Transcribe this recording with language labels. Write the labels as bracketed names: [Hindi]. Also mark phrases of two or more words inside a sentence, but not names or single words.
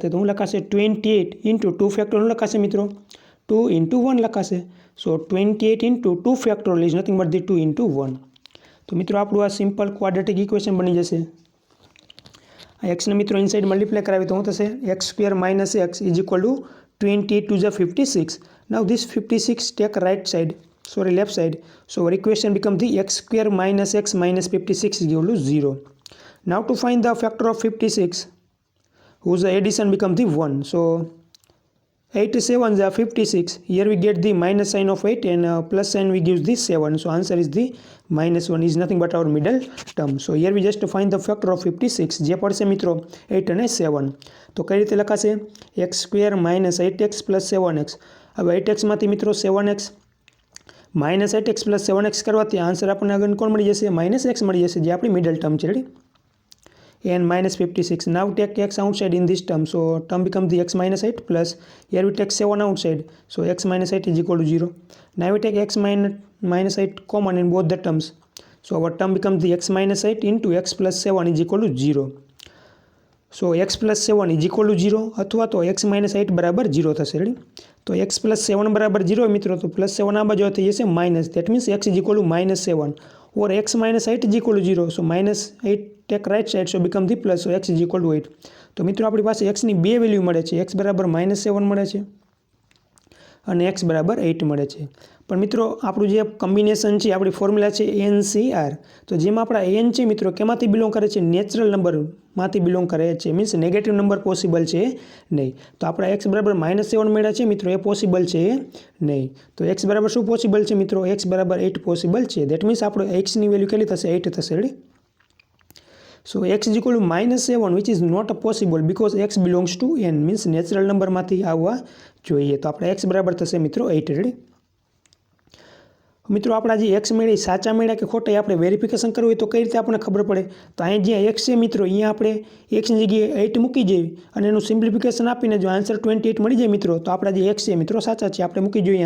[Gujarati] તો હું લખાશે [English] 28 into 2 factorial [Gujarati] લખાશે મિત્રો 2 ઇન્ટુ 1 લખાશે. [English] So 28 into 2 factorial is nothing but the 2 into 1. [Gujarati] તો મિત્રો આપણું આ [English] simple quadratic equation [Gujarati] બની જશે. આ એક્સને મિત્રો ઇનસાઇડ મલ્ટીપ્લાય કરાવી તો શું થશે? [English] x² - x is equal to 28 to the 56. Now this 56 take left side. So our equation becomes the x² - x minus 56 is equal to 0. Now to find the factor of 56, whose addition becomes the 1. So 8 7s are 56. Here we get the minus sign of 8 and plus sign we give this 7. So answer is the -1 is nothing but our middle term. So here we just find the factor of 56. [Gujarati] જે પડશે મિત્રો 8 અને 7. તો કઈ રીતે લખાશે? x² - 8x + 7x. હવે 8x માંથી મિત્રો 7x -8x + 7x કરવાથી આન્સર આપણને આગળ કોણ મળી જશે? -x મળી જશે, જે આપણી [English] middle term [Gujarati] છે. રેડી? [English] and -56. Now take x outside in this term. So term becomes the x - 8 plus here we take 7 outside. So x - 8 is equal to 0. Now we take x - 8 common in both the terms. So our term becomes the x - 8 into x + 7 is equal to 0. So x + 7 is equal to 0 [Gujarati] અથવા તો x - 8 બરાબર 0 થશે. [English] રેડી? [Gujarati] તો x + 7 બરાબર 0 મિત્રો, તો +7 આ બાજુ થઈ જશે માઇનસ. [English] That means x is equal to -7 or x - 8 is equal to 0. So -8 take right side, so become the plus. So x is equal to 8. [Gujarati] તો મિત્રો આપણી પાસે x ની બે વેલ્યુ મળે છે. x બરાબર -7 મળે છે અને x બરાબર 8 મળે છે. પણ મિત્રો આપણું જે કોમ્બિનેશન છે, આપણી ફોર્મ્યુલા છે NCR. તો જેમાં આપણા n છે મિત્રો કેમાંથી બિલોંગ કરે છે? [English] natural numbers [Gujarati] બિલોંગ કરે છે. મીન્સ [English] negative number possible [Gujarati] છે નહીં. તો આપણા x બરાબર -7 મળ્યા છે મિત્રો, એ પોસિબલ છે નહીં. તો x બરાબર શું પોસિબલ છે મિત્રો? x બરાબર 8 પોસિબલ છે. [English] that means [Gujarati] આપણો xની વેલ્યુ કેટલી થશે? 8 થશે. રેડી? [English] So x is equal to -7 which is not possible because x belongs to n, means [Gujarati] નેચરલ નંબરમાંથી આવવા જોઈએ. તો આપણે x બરાબર થશે મિત્રો 8. રેડી? મિત્રો આપણા જે x મળ્યા સાચા મળ્યા કે ખોટા આપણે વેરિફિકેશન કરવું હોય તો કઈ રીતે આપણને ખબર પડે? તો અહીં જે x છે મિત્રો, અહીંયા આપણે xની જગ્યાએ 8 મૂકી જઈએ અને એનું સિમ્પ્લિફિકેશન આપીને જો આન્સર 28 મળી જાય મિત્રો, તો આપણા જે x છે મિત્રો સાચા છે, આપણે મૂકી જોઈએ.